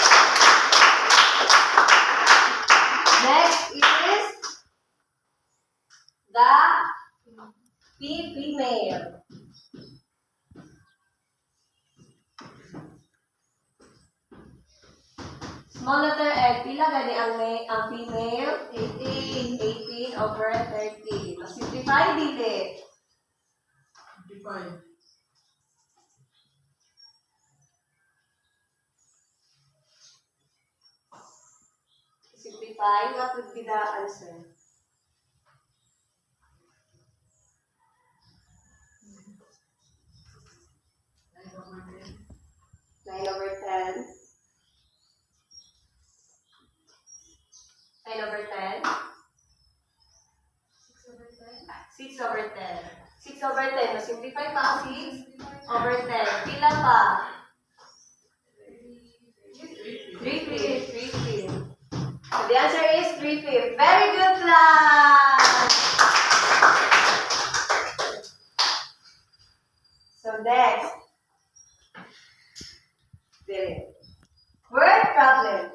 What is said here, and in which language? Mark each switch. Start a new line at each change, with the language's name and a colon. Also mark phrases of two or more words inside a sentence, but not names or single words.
English: Next is the P female. Small letter N,
Cebuano: pila gani ang female?
English: 18. 18 over 30. Simplify dili. 55. Simplify, what would be the answer? Nine over 10. 9 over 10. 6 over 10. 6 over 10. Simplify pa 6 over 10.
Cebuano: Pila pa?
English: 3/5. So the answer is 3/5. Very good, class! So next. Word problem.